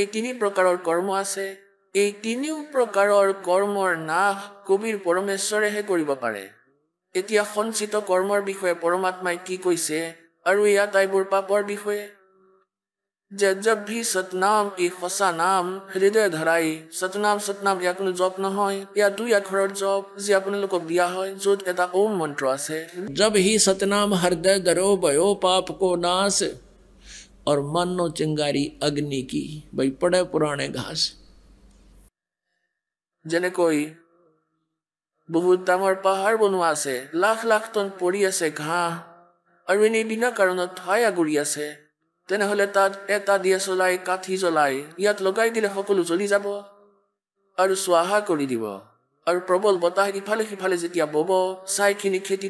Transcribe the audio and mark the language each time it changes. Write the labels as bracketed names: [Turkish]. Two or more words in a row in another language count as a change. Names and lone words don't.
[Assamese] তিনি প্ৰকাৰৰ কৰ্ম আছে এই তিনিও প্ৰকাৰৰ কৰ্মৰ নাশ কবিৰ পৰমেশ্বৰেহে কৰিব পাৰে এতিয়া সঞ্চিত কৰ্মৰ বিষয়ে পৰমাত্মাই কি কৈছে আৰু এই আটাইবোৰ পাপৰ বিষয়ে যে [Hindi] जब भी सतनाम [Assamese] এই সঁচা নাম হৃদয় ধৰাই সতনাম ইয়াৰ কোনো জপ নহয় ইয়াৰ দুই আখৰৰ জপ যি আপোনালোকক দিয়া হয় য'ত এটা ওম মন্ত্ৰ আছে [Hindi] जब ही सतनाम हृदय धरो भयो पाप को नाश और मानो चिंगारी अग्नि की भाई पड़े पुराने घास [Assamese] যেনেকৈ বহুত ডাঙৰ পাহাৰ বনোৱা আছে লাখ লাখ টন পৰি আছে ঘাঁহ আৰু এনেই বিনা কাৰণত ঠাই আগুৰি আছে তেনেহ'লে তাত এটা দিয়া জ্বলাই কাঠি জ্বলাই ইয়াত লগাই দিলে সকলো জ্বলি যাব আৰু স্বাহা কৰি দিব আৰু প্ৰবল বতাহ ইফালে সিফালে যেতিয়া বব ছাইখিনি খেতি